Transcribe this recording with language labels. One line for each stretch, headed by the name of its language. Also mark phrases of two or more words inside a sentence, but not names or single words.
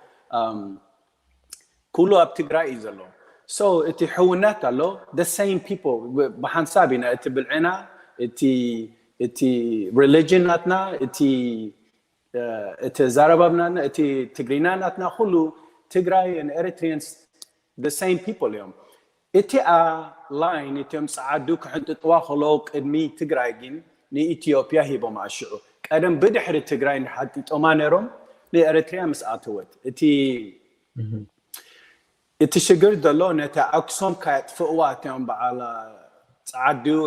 Tigrinya: ኩሉ ኣብ ትግራይ እዩ ዘሎ so እቲ ሕውነት ኣሎ
English: the same people
Tigrinya: ብሓንሳብ ኢና እቲ ብልዕና እቲ religion ናትና እቲ ዛረባብና እቲ ትግሪና ናትና ኩሉ ትግራይ
English: and Eritreans the same people
Tigrinya: እዮም እቲ ላይን እቶም ፀዓዱ ክሕንጥጥዋ ከለዉ ቅድሚ ትግራይ ግን ንኢትዮጵያ ሂቦም ኣሽዑ ቀደም ብድሕሪ ትግራይ ንሓጢጦማ ነይሮም ንኤርትሪያ ምስ ኣተወት እቲ ሽግር ዘሎ ነቲ ኣክሱም ካየጥፍእዋ እቶም በዓል ፀዓዱ